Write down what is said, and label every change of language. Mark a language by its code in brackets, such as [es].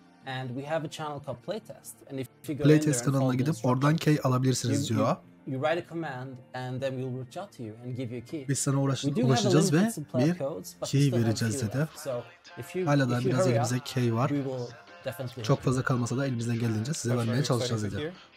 [en] And we have a channel called Playtest. And if you go [tr] Playtest kanalına gidip oradan key alabilirsiniz diyor. [en] You write a command and then we'll reach out to you and give you a key. [tr] Biz sana ulaşacağız ve bir key vereceğiz dedi. Hala da biraz elimizde key var. Çok fazla kalmasa da elimizden geldiğince size vermeye çalışacağız dedi.